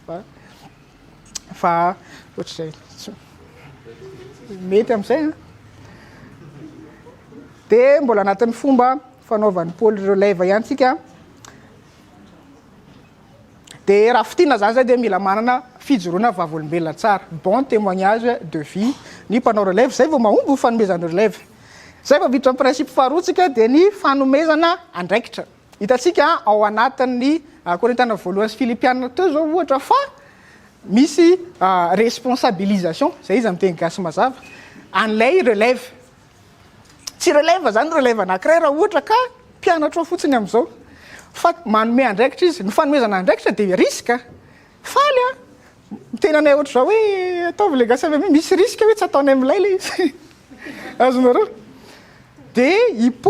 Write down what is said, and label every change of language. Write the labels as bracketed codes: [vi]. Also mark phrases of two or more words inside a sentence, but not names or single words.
[mg] fa ohatr'izay mety amin'izay dia mbola anatin'ny fomba fanaovan'ny Paoly relève ihany tsika dia raha fitiana zany zay dia mila manana fijoroana vavolombelona tsara [fr] bon témoignage de vie [mg] ny mpanao relève zay vao mahomby fanomezana relève zay fa vitra principe faharoatsika dia ny fanomezana andraikitra hitatsika ao anatin'ny korintana voalohany sy filipianina teo zao ohatra fa misy responsabilisation zay izy amin'ny teny gasy mazava an'ilay relève tsy relève zany relève anankiray raha ohatra ka mpianatra fotsiny amin'izao fa manome andraikitra izy ny fanomezana andraikitra dia risque faly tenanay ohatra zao hoe ataovy le gasy avy misy risque hoe tsy ataony amin'ilay le izy azonareo dia i